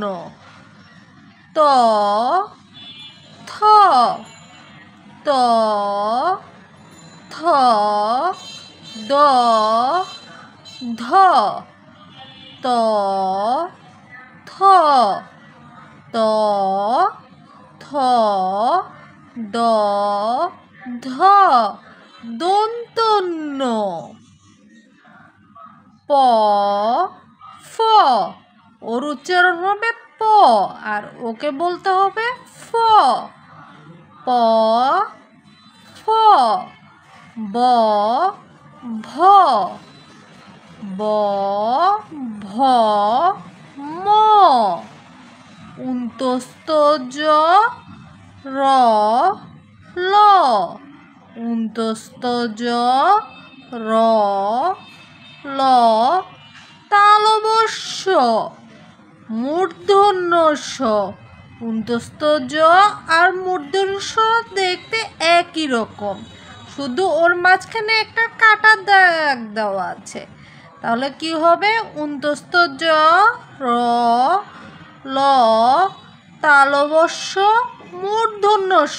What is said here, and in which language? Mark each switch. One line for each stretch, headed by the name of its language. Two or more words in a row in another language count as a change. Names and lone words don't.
Bangla: ত, থ, ত, থ, দ, ধ, ত, থ, ত, থ, দ, ধ, দন্তন্য। প, ফ। ওর উচ্চারণ হবে প আর ওকে বলতে হবে ফ। প, ফ, ব, ভ, ব, ভ, ম। উন্তস্ত জ, র, ল। উন্তস্ত জ, র, ল। তালবস্য, মূর্ধন্য ষ। উন্তস্ত জ আর মূর্ধন্য ষ দেখতে একই রকম, শুধু ওর মাঝখানে একটা কাটা দাগ দেওয়া আছে। তাহলে কি হবে? উন্তস্ত জ, র, ল, তালবস্য, মূর্ধন্য ষ।